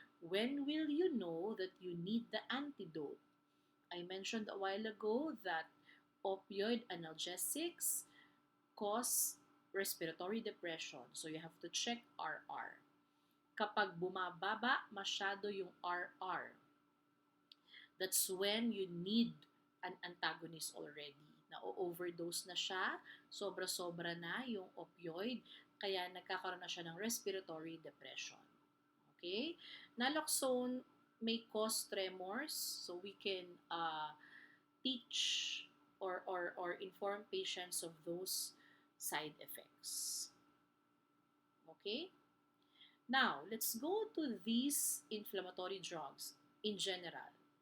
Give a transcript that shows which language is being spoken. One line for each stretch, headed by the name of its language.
English: When will you know that you need the antidote? I mentioned a while ago that opioid analgesics cause respiratory depression. So you have to check RR.
Filipino: Kapag bumababa masyado yung RR,
English: that's when you need an antagonist already.
Filipino: Na-overdose na siya, sobra-sobra na yung opioid, kaya nagkakaroon na siya ng respiratory depression.
English: Okay? Naloxone may cause tremors, so we can teach or inform patients of those side effects. Okay? Now, let's go to these inflammatory drugs in general.